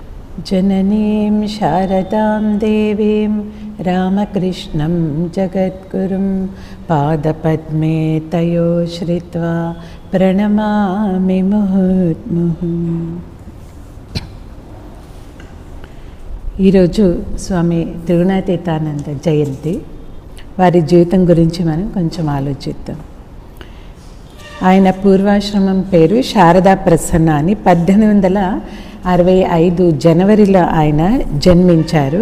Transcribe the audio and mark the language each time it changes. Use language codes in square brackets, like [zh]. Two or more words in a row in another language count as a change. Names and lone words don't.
[sa] जननीं शारदां देवीं रामकृष्णं जगद्गुरुं पादपद्मे तयो श्रित्वा प्रणमामि मुहुर्मुहुः. [te] ఈరోజు స్వామి త్రిగుణాతీతానంద జయంతి. వారి జీవితం గురించి మనం కొంచెం ఆలోచిద్దాం. ఆయన పూర్వాశ్రమం పేరు శారదా ప్రసన్న అని 1865 జనవరిలో ఆయన జన్మించారు.